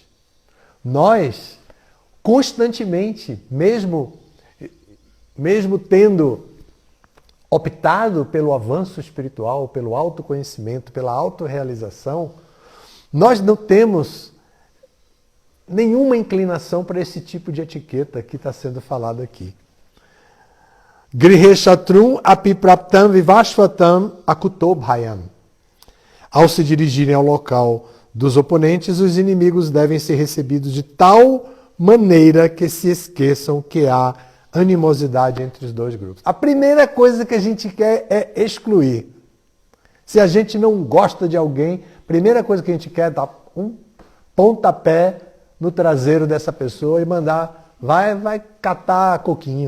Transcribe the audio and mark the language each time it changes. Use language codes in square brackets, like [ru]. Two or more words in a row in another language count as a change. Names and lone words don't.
[pt] Nós, constantemente, mesmo tendo optado pelo avanço espiritual, pelo autoconhecimento, pela autorrealização, nós não temos nenhuma inclinação para esse tipo de etiqueta que está sendo falado aqui. [sa] Grihe Shatrum apipraptam vivashvatam akutobhayam. [pt] Ao se dirigirem ao local dos oponentes, os inimigos devem ser recebidos de tal maneira que se esqueçam que há animosidade entre os dois grupos. A primeira coisa que a gente quer é excluir. Se a gente não gosta de alguém, a primeira coisa que a gente quer é dar um pontapé no traseiro dessa pessoa e mandar, vai catar coquinho.